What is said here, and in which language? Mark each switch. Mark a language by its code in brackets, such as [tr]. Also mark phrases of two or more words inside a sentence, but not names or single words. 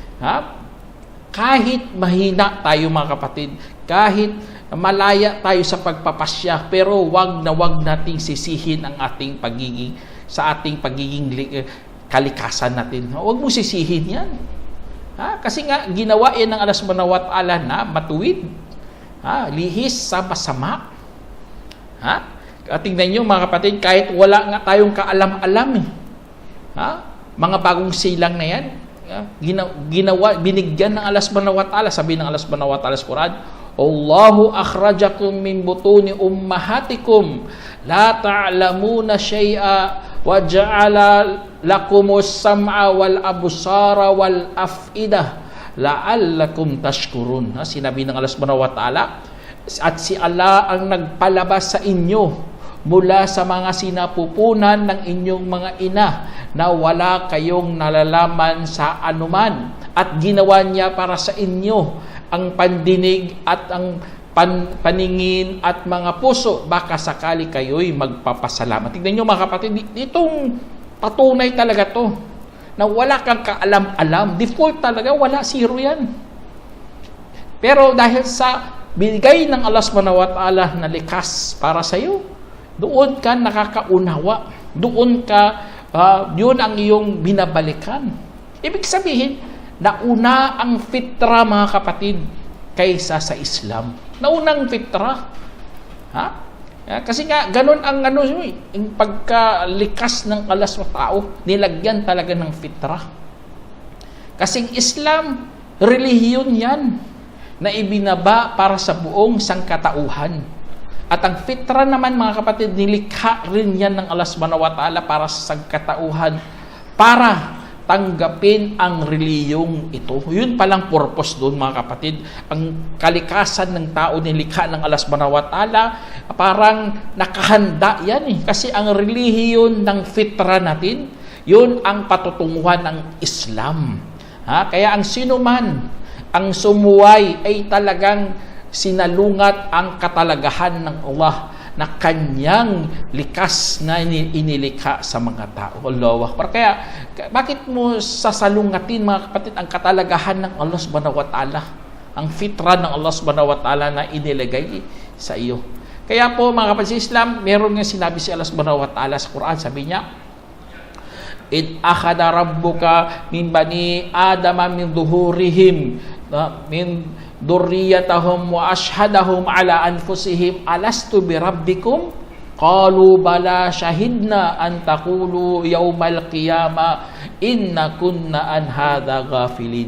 [tl] Kahit mahina tayo mga kapatid, kahit malaya tayo sa pagpapasya, pero wag nating sisihin ang ating pagiging kalikasan natin. Wag mo sisihin yan. Kasi nga, ginawa yan ng Allah [ar] سبحانه وتعالى [tl] na matuwid. Lihis sa masama. Tingnan nyo mga kapatid, kahit wala nga tayong kaalam-alam eh. Mga bagong silang na yan, binigyan ng Allah [ar] سبحانه وتعالى. [tl] Sabi ng Allah subhanahu wa ta'ala sa Quran, [ar] والله أخرجكم من بطون أمهاتكم لا تعلمون شيئا وجعل لكم السمع والأبصار والأفئدة لعلكم تشكرون. [tl] Sinabi ng Allah [ar] سبحانه وتعالى, [tl] at si Allah ang nagpalabas sa inyo mula sa mga sinapupunan ng inyong mga ina na wala kayong nalalaman sa anuman, at ginawa niya para sa inyo ang pandinig at ang paningin at mga puso, baka sakali kayo'y magpapasalamat. Tignan nyo mga kapatid, itong patunay talaga to na wala kang kaalam-alam. Default talaga, wala, zero yan. Pero dahil sa binigay ng Allah [ar] سبحانه وتعالى [tl] na likas para sa iyo, doon ka nakakaunawa. Doon ka, yun ang iyong binabalikan. Ibig sabihin, nauna ang fitra mga kapatid kaysa sa Islam. Naunang fitra. Kasi nga, ganun ang yung pagkalikas ng Allah sa tao, nilagyan talaga ng fitra. Kasing Islam, relihiyon yan na ibinaba para sa buong sangkatauhan. At ang fitra naman mga kapatid, nilikha rin yan ng Allah [ar] سبحانه وتعالى [tl] para sa sangkatauhan, para tanggapin ang reliyong ito. Yun palang purpose doon, mga kapatid. Ang kalikasan ng tao nilikha ng Allah [ar] سبحانه وتعالى, [tl] parang nakahanda yan eh. Kasi ang relihiyon ng fitra natin, yun ang patutunguhan ng Islam. Kaya ang sino man ang sumuway ay talagang sinalungat ang katalagahan ng Allah na kanyang likas na inilikha sa mga tao. [ar] الله أكبر. [tl] Kaya, bakit mo sasalungatin, mga kapatid, ang katalagahan ng Allah [ar] سبحانه وتعالى? [tl] Ang fitra ng Allah [ar] سبحانه وتعالى [tl] na inilagay sa iyo. Kaya po, mga kapatid sa Islam, meron nga sinabi si Allah subhanahu wa ta'ala sa Quran, sabi niya, [ar] "إذ أخذ ربك من بني آدم من ظهورهم ذريتهم وأشهدهم على أنفسهم ألست بربكم قالوا بلى شهدنا أن تقولوا يوم القيامة إنا كنا عن هذا غافلين."